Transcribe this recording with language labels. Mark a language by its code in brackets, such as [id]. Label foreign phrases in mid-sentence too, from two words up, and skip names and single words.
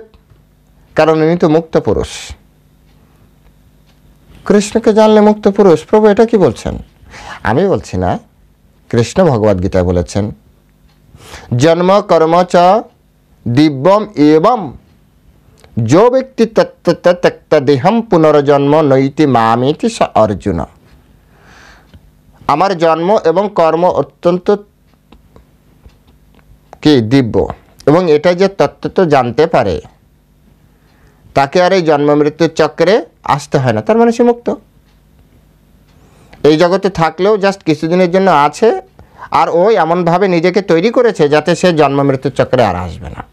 [bn] কারণ ইনি তো মুক্ত পুরুষ। কৃষ্ণকে জানলে মুক্ত পুরুষ। প্রভু এটা কি বলছেন? আমি বলছি না, কৃষ্ণ ভগবদ গীতায় বলেছেন [sa] জন্ম কর্ম চ দিব্যম এবং जो व्यक्ति तत्त देहम पुनर्जन्म नैति मामेति स अर्जुन। [bn] আমার জন্ম এবং কর্ম অত্যন্ত কি দিব্য, এবং এটা যে তত্ত্ব জানতে পারে তাকে আর এই জন্ম মৃত্যুর চক্রে আসতে হয় না। তার মানে সে মুক্ত। এই জগতে থাকলেও জাস্ট কিছুদিনের জন্য আছে, আর ওই এমনভাবে নিজেকে তৈরি করেছে যাতে সে জন্ম মৃত্যুর চক্রে আর আসবে না।